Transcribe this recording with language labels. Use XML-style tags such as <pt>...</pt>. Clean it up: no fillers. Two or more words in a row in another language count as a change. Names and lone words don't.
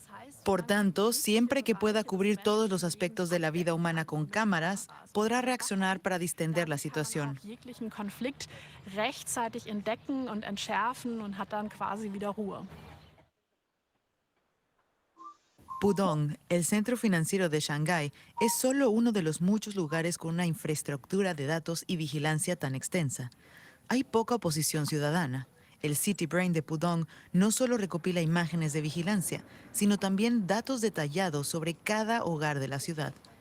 <es>Por tanto, siempre que pueda cubrir todos los aspectos de la vida humana con cámaras, podrá reaccionar para distender la situación.</es> <de>Jeglichen Konflikt rechtzeitig entdecken und entschärfen und hat dann quasi wieder Ruhe.</de> <es>Pudong, el centro financiero de Shanghái, es solo uno de los muchos lugares con una infraestructura de datos y vigilancia tan extensa. Hay poca oposición ciudadana. El City Brain de Pudong no solo recopila imágenes de vigilancia, sino también datos detallados sobre cada hogar de la ciudad.</es>